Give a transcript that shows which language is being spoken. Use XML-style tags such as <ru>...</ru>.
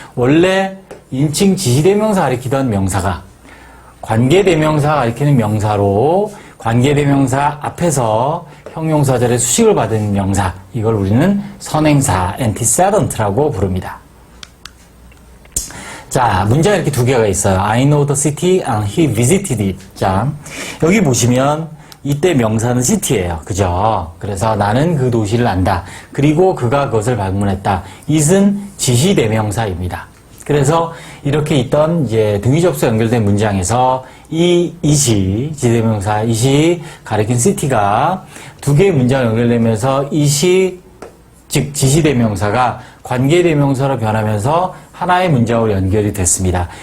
<ko>원래 인칭 지시대명사 가리키던 명사가 관계대명사 가리키는 명사로 관계대명사 앞에서 형용사절에 수식을 받은 명사. 이걸 우리는 선행사, antecedent라고 부릅니다. 자, 문제가 이렇게 두 개가 있어요.</ko> <en>I know the city and he visited it.</en> <ko>자, 여기 보시면 이때 명사는 city예요. 그죠? 그래서 나는 그 도시를 안다. 그리고 그가 그것을 방문했다. it은 지시대명사입니다. 그래서 이렇게 있던 이제 등위접수 연결된 문장에서 it이 지시대명사 it이 가리킨 city가 두 개의 문장 연결되면서 it이 즉 지시대명사가 관계대명사로 변하면서 하나의 문장으로 연결이 됐습니다.</ko>